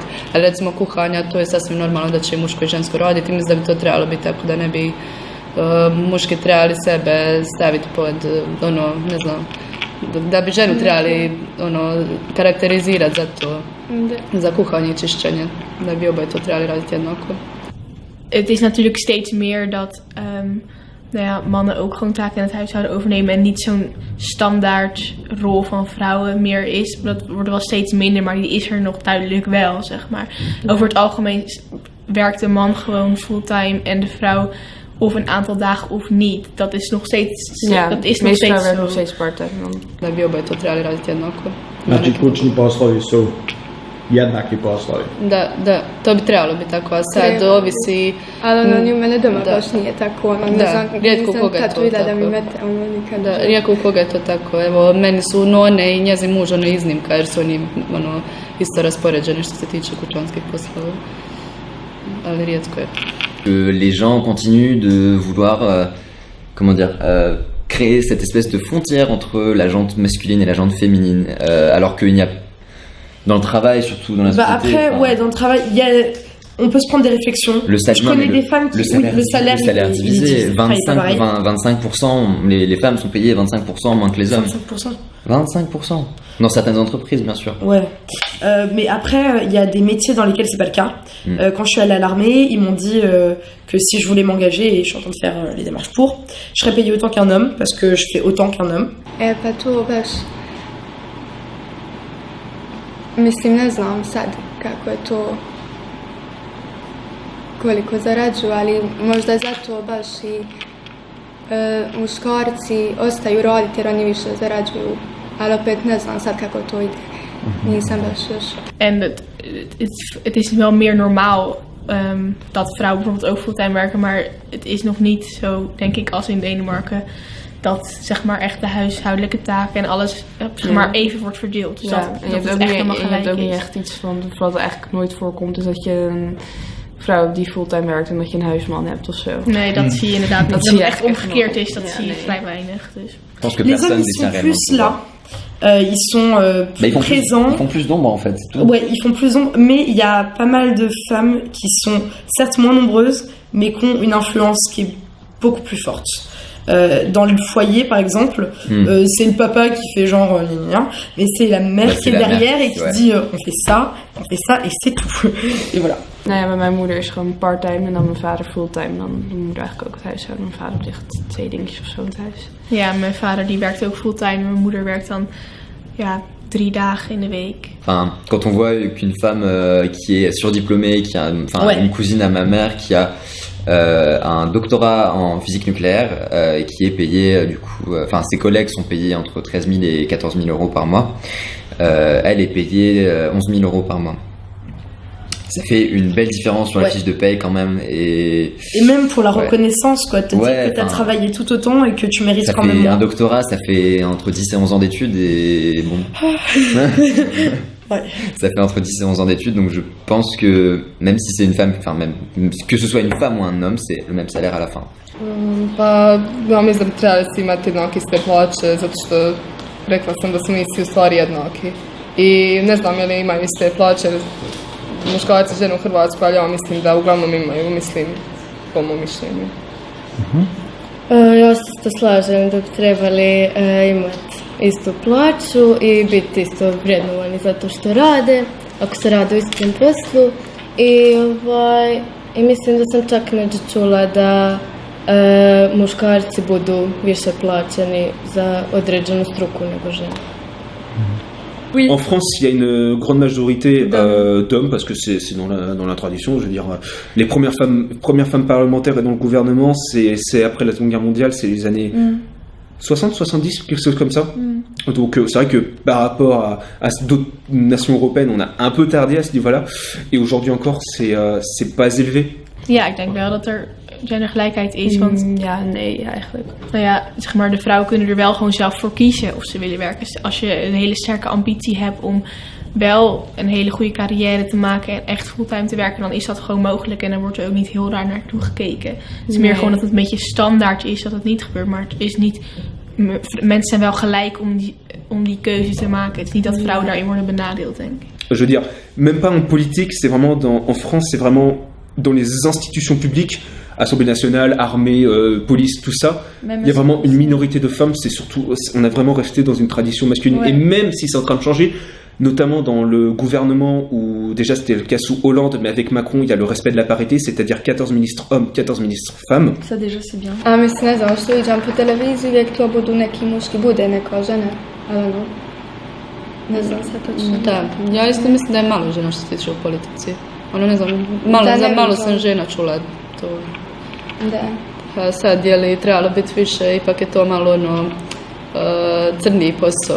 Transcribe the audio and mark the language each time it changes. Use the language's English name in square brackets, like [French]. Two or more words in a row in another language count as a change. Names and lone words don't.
[Croatian] Ali recimo kuhanja, to je sasvim normalno da će i muško i žensko raditi. Mislim da bi to trebalo biti tako da ne bi muški trebali sebe staviti pod, ne znam, da bi ženu trebali karakterizirati za to, za kuhanje i čišćenje, da bi oboje to trebali raditi jednako. [Dutch] Het is natuurlijk steeds meer dat nou ja, mannen ook gewoon taken in het huishouden overnemen en niet zo'n standaard rol van vrouwen meer is. Dat wordt wel steeds minder, maar die is er nog duidelijk wel, zeg maar. Over het algemeen werkt de man gewoon fulltime en de vrouw of een aantal dagen of niet. Dat is nog steeds dat is nog steeds werkt zo. nog steeds part-time. [Croatian] Da bi oboje to trebali raditi jednako. Znači kućni poslovi su jednaki poslovi. Da, to bi trebalo biti tako, a sad ovisi... Ali u mene doma baš nije tako, ne znam, rijetko nisam koga je tad to vidjela da tako. mi mete, nikad. Da, rijetko u koga je to tako. Evo, meni su none i njezin muž iznimka, jer su oni isto raspoređeni što se tiče kućanskih poslova. Ali rijetko je. [French] Les gens continuent de vouloir, créer cette espèce de frontière entre la gente masculine et la gente féminine, alors qu'il n'y a dans le travail, surtout dans la société. Après, dans le travail, on peut se prendre des réflexions. Je connais des femmes qui le salaire divisé, 25%, les femmes sont payées 25% moins que les hommes. 25% dans certaines entreprises, bien sûr. Ouais. Mais après, il y a des métiers dans lesquels c'est pas le cas. Quand je suis allée à l'armée, ils m'ont dit que si je voulais m'engager, et je suis en train de faire les démarches pour, je serais payée autant qu'un homme, parce que je fais autant qu'un homme. [Croatian] Pa to baš... Mislim, ne znam sad kako je to, koliko zarađuju, ali možda je zato baš i muškarci ostaju raditi jer oni više zarađuju. Ali opet ne znam sad kako to ide. Nisam baš još. [Dutch] En het is wel meer normaal dat vrouwen bijvoorbeeld ook fulltime werken, maar het is nog niet zo, denk ik, als in Denemarken, dat zeg maar echt de huishoudelijke taken en alles zeg maar even wordt verdeeld. Dus dat en je hebt ook niet echt iets van, wat eigenlijk nooit voorkomt, is dat je een vrouw die fulltime werkt en dat je een huisman hebt of zo. Nee, dat zie je inderdaad. Dat het echt omgekeerd is, dat zie je vrij weinig. Dus. [French] Je pense que Les personne hommes, ils sont détient plus réellement. là. Ils sont plus présents. Ils font plus d'ombre en fait. Ouais, ils font plus d'ombre, mais il y a pas mal de femmes qui sont certes moins nombreuses, mais qui ont une influence qui est beaucoup plus forte. Dans le foyer, par exemple, c'est le papa qui fait genre mais c'est la mère qui est derrière et qui dit on fait ça et c'est tout. Et voilà. [Dutch] Nou ja, bij mijn moeder is gewoon part-time en dan mijn vader fulltime. Dan doet mijn moeder eigenlijk ook het huishouden. Mijn vader ligt 2 dingetjes of zo in het huis. Ja, mijn vader die werkt ook fulltime en mijn moeder werkt dan 3 dagen in de week. [French] Enfin, quand on voit qu'une femme qui est surdiplômée, qui a une cousine à ma mère qui a un doctorat en physique nucléaire et qui est payée du coup, ses collègues sont payés entre 13 000 et 14 000 euros par mois. Elle est payée 11 000 euros par mois. Ça fait une belle différence sur la fiche de paye quand même. Et même pour la reconnaissance, quoi. Te dire que tu as travaillé tout autant et que tu mérites quand même. Un doctorat, ça fait entre 10 et 11 ans d'études et bon. Ça fait entre 10 et 11 ans d'études, donc je pense que même si c'est une femme, même que ce soit une femme ou un homme, c'est le même salaire à la fin. [Croatian] Pa, ja mislim da trebali svi imati jednake iste plaće, zato što rekla sam da su mi svi u stvari jednaki. I ne znam je li imaju iste plaće muškarci i žene u Hrvatskoj, ali ja mislim da uglavnom imaju, po mom mišljenju. Ja se to slažem da bi trebali imati istu plaću i biti isto vrednovani zato što rade, ako se rade u istom poslu. I mislim da sam čak među čula da muškarci budu više plaćeni za određenu struku nego žene. [French] Oui. En France, il y a une grande majorité d'hommes, parce que c'est dans la tradition. Je veux dire, les premières femmes parlementaires et dans le gouvernement, c'est après la Seconde Guerre mondiale, c'est les années 60, 70, quelque chose comme ça. Donc c'est vrai que par rapport à d'autres nations européennes, on a un peu tardé à ce niveau-là. Et aujourd'hui encore, c'est pas élevé. [Dutch] Ja, ik denk wel dat er gendergelijkheid is, want nee eigenlijk. Nou ja, zeg maar, de vrouwen kunnen er wel gewoon zelf voor kiezen of ze willen werken. Dus als je een hele sterke ambitie hebt om wel een hele goede carrière te maken en echt fulltime te werken, dan is dat gewoon mogelijk en dan wordt er ook niet heel raar naartoe gekeken. Het is meer gewoon dat het een beetje standaard is dat het niet gebeurt, maar het is niet. Mensen zijn wel gelijk om die keuze te maken. Het is niet dat vrouwen daarin worden benadeeld, denk ik. [French] Je veux dire, même pas en politique, c'est vraiment en France, c'est vraiment dans les institutions publiques, Assemblée nationale, armée, police, tout ça, il y a vraiment une minorité de femmes. C'est surtout, on a vraiment resté dans une tradition masculine. Ouais. Et même si c'est en train de changer, notamment dans le gouvernement où déjà c'était le cas sous Hollande, mais avec Macron il y a le respect de la parité, c'est-à-dire 14 ministres hommes, 14 ministres femmes. Ça déjà c'est bien. [Croatian] A mislim, ne znam, što viđam po televiziji, uvijek to budu neki muški, bude neka žena, ali ono, ne znam sad točno. Da, ja isto mislim da je malo žena što se tiče u politici. Ono, ne znam, malo sam žena čula to. Da. A sad je li trebalo biti više, ipak je to malo ono crniji posao.